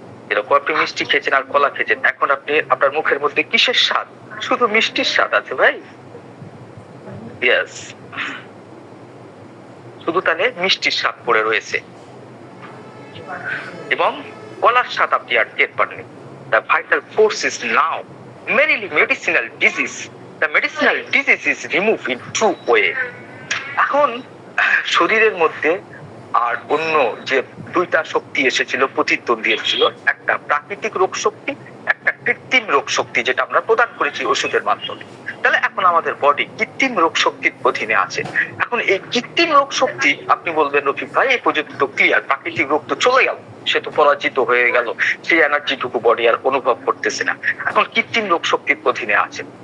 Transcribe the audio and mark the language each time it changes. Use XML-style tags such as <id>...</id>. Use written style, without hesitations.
<bn>এরকম আপনি মিষ্টি খেয়েছেন আর কলা খেয়েছেন, এখন আপনি আপনার মুখের মধ্যে কিসের স্বাদ? শুধু মিষ্টির স্বাদ আছে ভাই। ইয়েস, শুধু তাহলে মিষ্টির স্বাদ পড়ে রয়েছে এবং কলার স্বাদ আপনি আর টের পাননি।</bn> <en>The vital force is now merely medicinal disease. The medicinal disease is removed in two way.</en> <bn>এখন শরীরের মধ্যে আর অন্য যে দুইটা শক্তি এসেছিল, প্রতিদ্বন্দ্বী এসেছিল, একটা প্রাকৃতিক রোগ শক্তি, একটা কৃত্রিম রোগ শক্তি, যেটা আমরা প্রদান করেছি ওষুধের মাধ্যমে। তাহলে এখন আমাদের বডি কৃত্রিম রোগ শক্তির অধীনে আছে। এখন এই কৃত্রিম রোগ শক্তি, আপনি বলবেন রফিক ভাই এই পর্যন্ত তো ক্লিয়ার, প্রাকৃতিক রোগ তো চলে গেল, সে তো পরাজিত হয়ে গেল, সেই এনার্জিটুকু বডি আর অনুভব করতেছে না, এখন কৃত্রিম রোগ শক্তির অধীনে আছে।</bn>